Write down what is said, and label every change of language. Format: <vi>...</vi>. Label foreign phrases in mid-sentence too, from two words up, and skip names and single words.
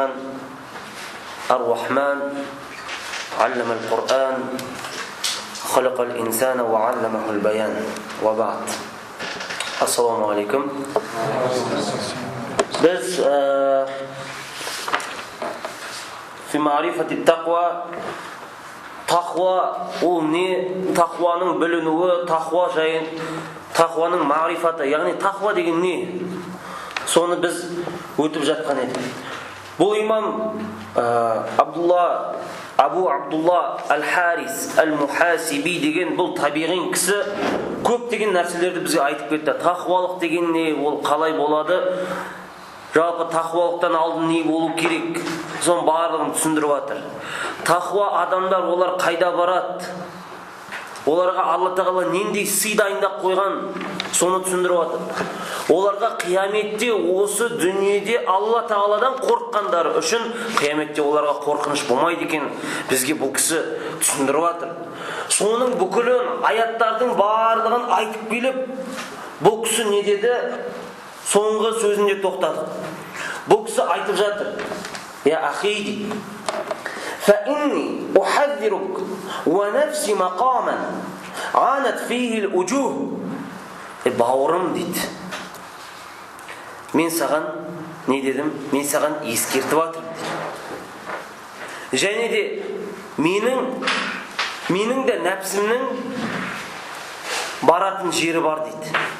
<ar>الرحمن علم القرآن خلق الإنسان وعلمه البيان. وبعد. السلام عليكم. Biz في معرفة التقوى</ar> <uz>taqvo o ne? Taqvoning bilinuvi, taqvo jayın, taqvoning ma'rifati, ya'ni taqvo degan ne? Soni biz o'tib жатқан edik. Bu imam Abu Abdullah Al-Haris Al-Muhasibi degan bu tabiiy kişi</uz> <kk>көптеген нәрселерді бізге айтып кетті. Тақуалық деген не, ол қалай болады? Жалпы тақуалықтан алдын не болу керек? Соның барлығын түсіндіріп жатыр. Тақуа адамдар олар қайда барады? Оларға Алла Тағала нендей сый дайындап қойған? Соны түсіндіріп жатыр. Оларға қияметте осы дүниеде Алла Тағаладан қорыққандары үшін қияметте оларға қорқыныш болмайды екен. Бізге бұл кісі түсіндіріп жатыр. Соның бүкілін аяттардың барлығын айтып келіп, бұл кісі не деді? Соңғы сөзінде тоқтады. Бұл кісі айтып жатыр.</kk> <ar>يا أخي, فإني أحذرك ونفسي مقاما عانت فيه الوجوه.</ar> <kk>Бауырым дейді. Мен саған не дедім? Мен саған ескертіп жатырмын. Және де менің де нәпсімнің баратын жері бар дейді.</kk>